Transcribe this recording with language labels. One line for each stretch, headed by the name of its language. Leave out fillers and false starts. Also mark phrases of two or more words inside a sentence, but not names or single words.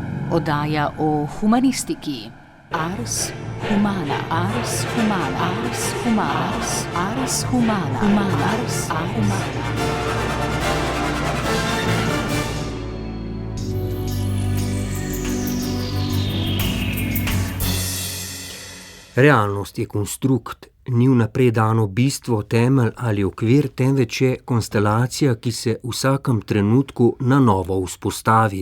Slovenian: Oddaja o humanistiki. Ars humana, ars humana, ars humana, ars humana, humana, ars humana. Realnost je konstrukt, ni vnaprej dano bistvo, temelj ali okvir, temveč je konstelacija, ki se v vsakem trenutku na novo vzpostavi.